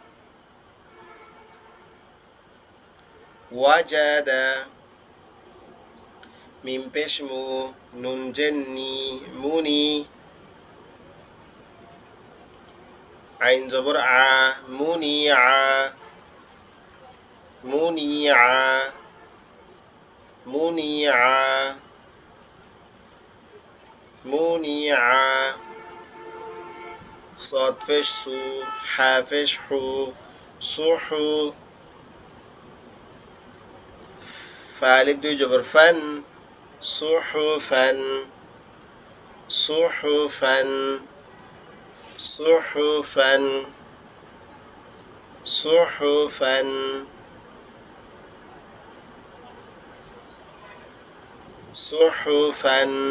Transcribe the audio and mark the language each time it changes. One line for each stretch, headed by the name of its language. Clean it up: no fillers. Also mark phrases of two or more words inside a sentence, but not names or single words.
Bangla: ওয়াজাদা, মিম পেশ মু, নুন জেন্নি, মুনি, আইন জবর আ, মুনিআ, মুনিআ, মুনিআ, মুনিআ,
Arabic: صاد فش سو، حا فش حو،
Bangla: সুহু, ফালিফ দুই জবর ফান, সুহুফান,
Arabic: صحفا، صحفا، صحفا، صحفا,